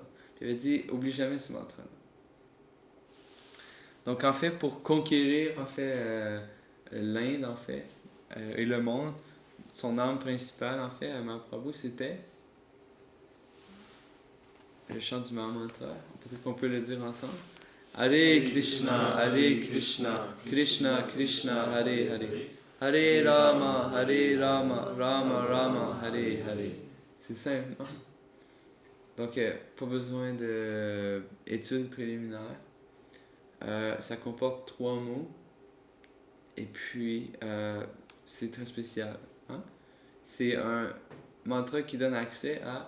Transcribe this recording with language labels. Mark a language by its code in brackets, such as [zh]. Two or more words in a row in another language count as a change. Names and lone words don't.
[fr] Il avait dit, oublie jamais ce mantra-là. Donc, en fait, pour conquérir l'Inde, en fait, et le monde, son âme principale, en fait, à Mahaprabhu, c'était le chant du Mahamantra. Peut-être qu'on peut le dire ensemble. [sa] Hare Krishna, Hare Krishna, Krishna Krishna, Hare Hare. Hare Rama, Rama Rama, Hare Hare. [fr] C'est simple, non? Donc, pas besoin d'études préliminaires. Ça comporte 3 mots. Et puis, c'est très spécial. Hein? C'est un mantra qui donne accès à...